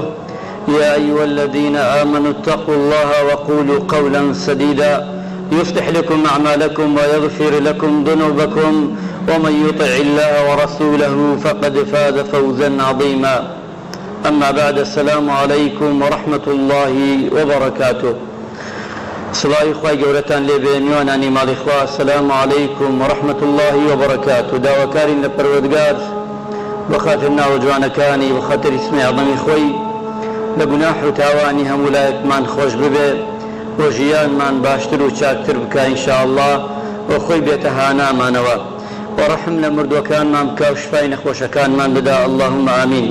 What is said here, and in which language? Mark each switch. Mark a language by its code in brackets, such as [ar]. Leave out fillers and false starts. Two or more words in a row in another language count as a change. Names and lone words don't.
[ar] يا أيها الذين آمنوا اتقوا الله وقولوا قولا سديدا يصلح لكم أعمالكم ويغفر لكم ذنوبكم ومن يطع الله ورسوله فقد فاز فوزا عظيما. أما بعد، السلام عليكم ورحمة الله وبركاته. [ckb] سڵاوی خوای گەورەتان لێبێ، میوانانی ماڵی خوا، [ar] السلام عليكم ورحمة الله وبركاته. [ckb] داواکارین لە پەروەردگار بەخاتر ناوە جوانەکانی بەخاتر ئیسمی عەظەمی خۆی لە گوناح و تاوانی هەموو لایەکمان خۆش ببێ و ژیانمان باشتر و چاکتر بکە ئینشاءالله و خۆی بێتە هانامانەوە و ڕەحم لە مردووەکانمان بکە و شفای نەخۆشەکانمان بدا، [ar] اللهم ئامین.